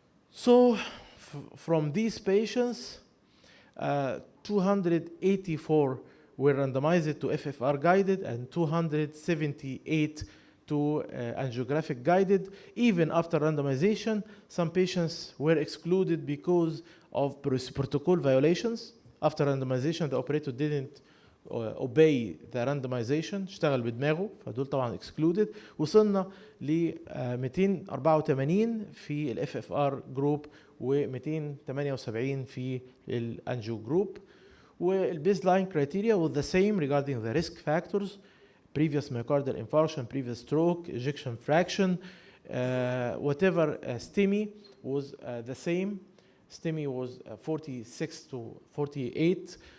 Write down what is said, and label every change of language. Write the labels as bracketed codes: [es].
[en] So from these patients, 284 were randomized to FFR guided and 278 to angiographic guided. Even after randomization, some patients were excluded because of protocol violations. After randomization, the operator didn't obey the randomization، [ar] اشتغل بدماغه، فدول طبعا [en] excluded. [ar] وصلنا ل 284 في ال FFR group و 278 في ال angio group. [en] والbaseline criteria was the same regarding the risk factors: previous myocardial infarction, previous stroke, ejection fraction, whatever STEMI was the same. STEMI was 46 to 48.